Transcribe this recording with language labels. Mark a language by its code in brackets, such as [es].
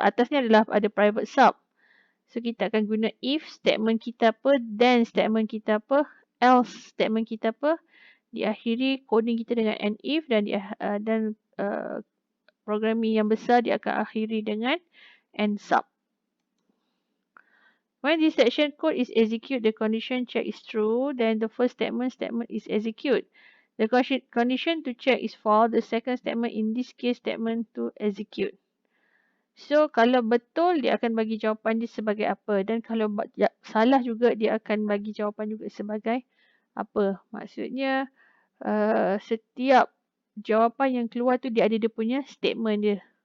[ms] Atasnya adalah ada private sub. So, kita akan guna if statement kita apa, then statement kita apa, else statement kita apa. Diakhiri coding kita dengan and if dan programming yang besar dia akan akhiri dengan end sub. [en] When this section code is execute, the condition check is true, then the first statement is execute. The condition to check is false, the second statement, in this case statement to execute. [ms] So, kalau betul, dia akan bagi jawapan dia sebagai apa. Dan kalau salah juga, dia akan bagi jawapan juga sebagai apa. Maksudnya, setiap jawapan yang keluar tu, dia ada dia punya statement dia.